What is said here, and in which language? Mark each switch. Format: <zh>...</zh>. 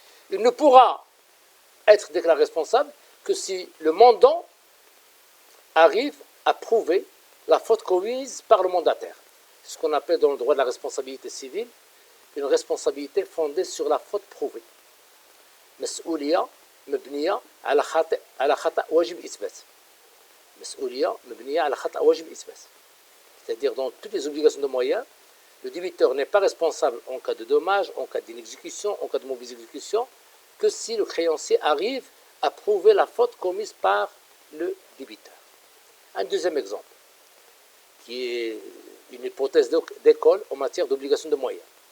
<fr>Il ne pourra être déclaré responsable que si le mandant arrive à prouver la faute commise par le mandataire. C'est ce qu'on appelle dans le droit de la responsabilité civile une responsabilité fondée sur la faute prouvée.</fr> <ar>مسؤولية مبنية على خطأ واجب إثبات. مسؤولية مبنية على خطأ واجب إثبات.</ar> <fr>C'est-à-dire dans toutes les obligations de moyens, le débiteur n'est pas responsable en cas de dommage, en cas d'inexécution, en cas de mauvaise exécution, que si le créancier arrive à prouver la faute commise par le débiteur. Un deuxième exemple, qui est une hypothèse d'école en matière d'obligation de moyens.</fr>